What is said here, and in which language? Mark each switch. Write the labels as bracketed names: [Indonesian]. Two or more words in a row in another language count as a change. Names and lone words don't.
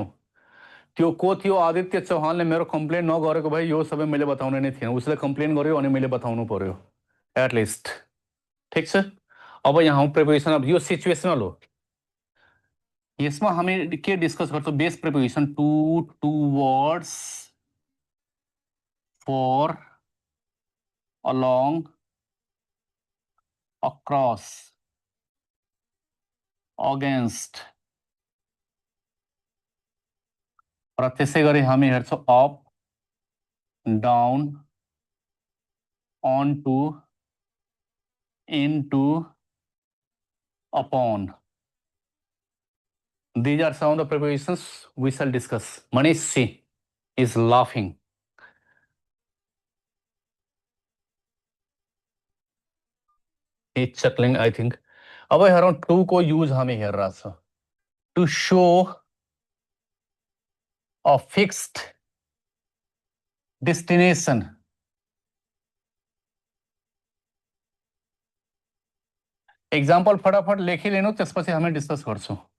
[Nepali] त्यो को थियो? आदित्य चौहानले मेरो कम्प्लेन नगरेको भए यो सबै मैले बताउने नै थिएन, उसले कम्प्लेन गर्यो अनि मैले बताउनु पर्यो एटलिस्ट, ठिक छ। अब यहाँ प्रिपोजिसन, अब यो सिचुएसनल हो, यसमा हामी के डिस्कस गर्छौँ? [English] base preposition to, towards, for, along, across, against, [Nepali] र त्यसै गरी हामी हेर्छौँ [English] up, down, on to, into, upon. These are some of the prepositions we shall discuss. Manish C is laughing. He's chuckling, I think. [Nepali] अब हेरौँ टू को यूज हामी हेरेर छ, [English] to show a fixed destination. [Nepali] एक्जाम्पल फटाफट लेखिलिनु, त्यसपछि हामी डिस्कस गर्छौँ।